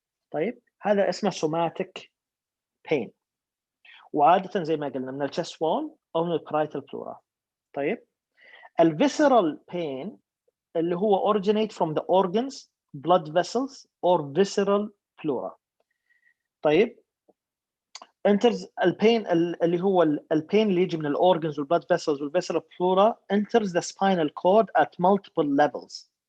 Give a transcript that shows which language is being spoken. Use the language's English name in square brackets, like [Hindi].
[Arabic] طيب هذا اسمه somatic pain وعادة زي ما قلنا من الchest wall أو من الparietal pleura. [English] طيب الvisceral pain اللي هو originate from the organs, blood vessels or visceral pleura. [Arabic] طيب enters البين اللي هو البين اللي يجي من الأورجنز والبلد فيسلز والفيسرال بلورا [English] enters the spinal cord at multiple levels.